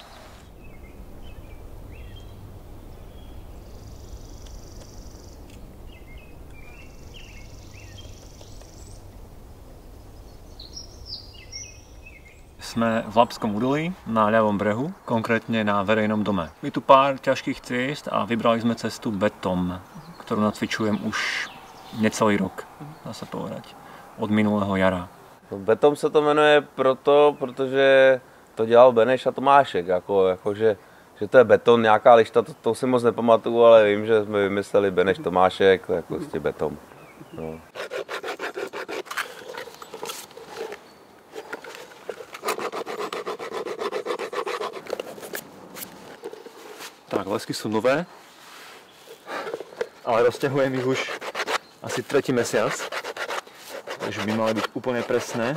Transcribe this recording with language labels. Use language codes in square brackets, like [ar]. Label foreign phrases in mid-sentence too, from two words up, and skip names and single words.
[sk] Sme v Labskom údolí na ľavom brehu, konkrétne na verejnom dome. Je tu pár ťažkých ciest a vybrali sme cestu Betom, ktorú nacvičujem už necelý rok, dá sa povedať, od minulého jara. [cs] Betom se to jmenuje proto, protože to dělal Beneš a Tomášek, že to je beton, nějaká lišta, to si moc nepamatuju, ale vím, že jsme vymysleli Beneš, Tomášek, to je prostě beton. No. [sk] Tak, lesky sú nové, ale rozťahujem ich už asi 3. mesiac, takže by mali byť úplne presné.